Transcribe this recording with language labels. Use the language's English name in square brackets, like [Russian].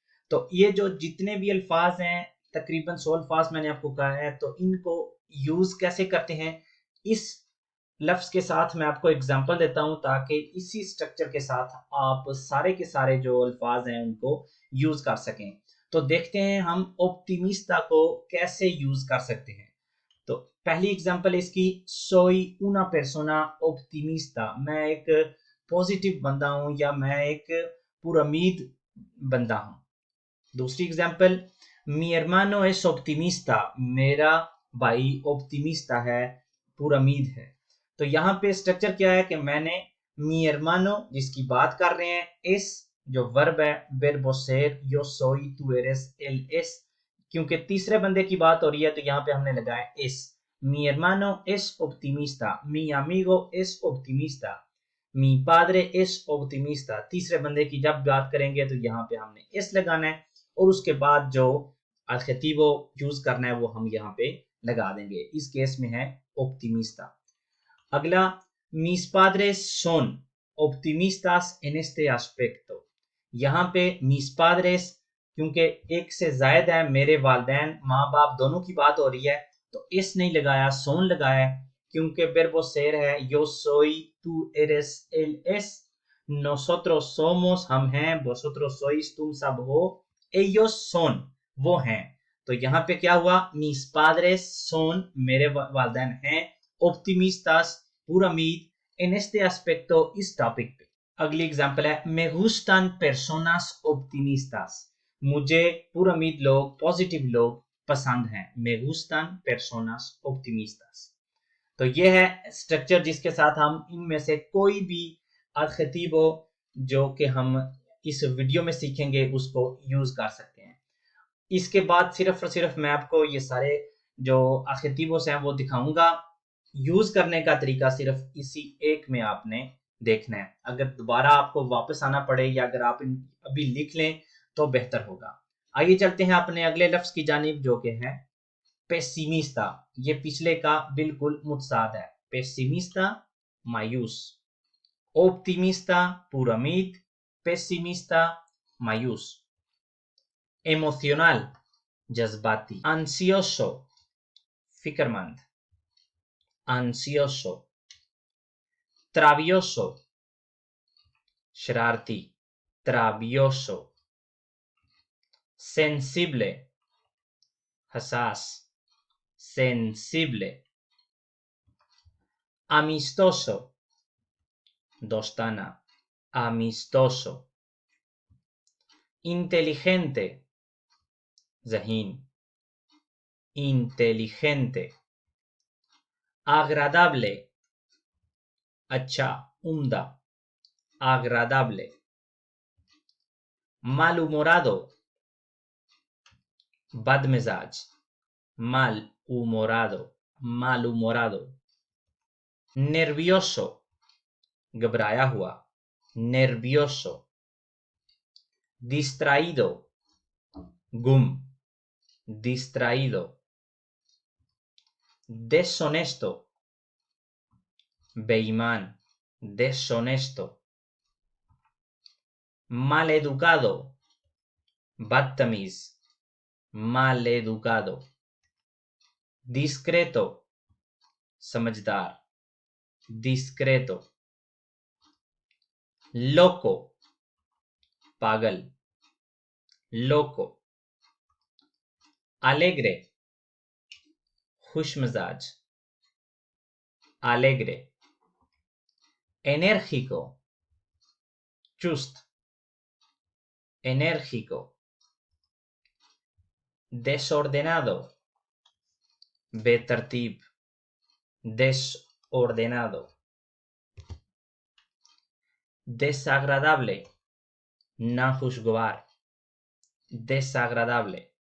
[Hindi] तो ये जो जितने भी अल्फाज हैं, तकरीबन 100 अल्फाज मैंने आपको कहा है, तो इनको यूज कैसे करते हैं इस लफ्ज के साथ मैं आपको एग्जांपल देता हूं ताकि इसी स्ट्रक्चर के साथ आप सारे के सारे जो अल्फाज हैं उनको यूज कर सकें। तो देखते हैं हम ऑप्टिमिस्टा को कैसे यूज कर सकते हैं। तो पहली एग्जांपल है इसकी, सोई [Spanish] una persona optimista। [Hindi] मैं एक पॉजिटिव बंदा हूं या मैं एक पुरउम्मीद बंदा हूं। दूसरी example, [Spanish] mi hermano es optimista। [Hindi] मेरा भाई ऑप्टिमिस्टा है, पुरउम्मीद है। तो यहाँ पे स्ट्रक्चर क्या है कि मैंने mi hermano जिसकी बात कर रहे हैं, es जो वर्ब है, [Spanish] verbo ser, yo soy, tú eres, él es, [Hindi] क्योंकि तीसरे बंदे की बात हो रही है तो यहाँ पे हमने लगाया es। [Spanish] mi hermano es optimista, mi amigo es optimista, mi padre es optimista। [Hindi] तीसरे बंदे की जब बात करेंगे तो यहाँ पे हमने es लगाना है और उसके बाद जो adjetivo यूज करना है वो हम यहाँ पे लगा देंगे। इस केस में है optimista। [Spanish] अगला, mis padres son optimistas en este aspecto। [Hindi] यहाँ पे mis padres क्योंकि एक से जायद है, मेरे वालिदैन माँ बाप दोनों की बात हो रही है, तो इस नहीं लगाया, सोन लगाया, क्योंकि verbo ser है, [Spanish] yo soy, tú eres, él es, nosotros somos [Hindi] हम हैं, [Spanish] vosotros sois [Hindi] तुम सब हो, [Spanish] ellos son [Hindi] वो हैं। तो यहाँ पे क्या हुआ, [Spanish] mis padres son [Hindi] मेरे वालिदैन हैं, optimistas पुरउम्मीद, [Spanish] en este aspecto [Hindi] इस टॉपिक पे। अगली एग्जांपल है, [Spanish] me gustan personas optimistas। [Hindi] मुझे पुरउम्मीद लोग, पॉजिटिव लोग पसंद हैं। [Spanish] me gustan personas optimistas। [Hindi] तो ये है स्ट्रक्चर जिसके साथ हम इनमें से कोई भी एडजेक्टिव जो कि हम इस वीडियो में सीखेंगे उसको यूज कर सकते हैं। इसके बाद सिर्फ और सिर्फ मैं आपको ये सारे जो एडजेक्टिव्स हैं वो दिखाऊंगा। यूज करने का तरीका सिर्फ इसी एक में आपने देखना है। अगर दोबारा आपको वापस आना पड़े या अगर आप अभी लिख लें तो बेहतर होगा। आइए चलते हैं अपने अगले लफ्ज की जानिब जो कि है पेसिमिस्टा। ये पिछले का बिल्कुल मुतसाद है। पेसिमिस्टा मायूस, ऑप्टिमिस्टा पुरउम्मीद, पेसिमिस्टा मायूस। एमोशनल जज्बाती, ansioso फिक्रमंद, ansioso। [Spanish] travioso शरारती, travioso। sensible हसास, sensible। amistoso दोस्ताना, amistoso। inteligente ज़हीन, inteligente। agradable अच्छा, उम्दा, agradable। malhumorado बदमिजाज, malhumorado, malhumorado। nervioso घबराया हुआ, nervioso। distraído गुम, distraído। deshonesto बेईमान, deshonesto। maleducado बदतमीज, maleducado। discreto समझदार, discreto। loco पागल, loco। alegre खुशमिजाज, alegre। enérgico चुस्त, enérgico। desordenado, बेतरतीब, desordenado, desagradable, नाखुशगवार, desagradable,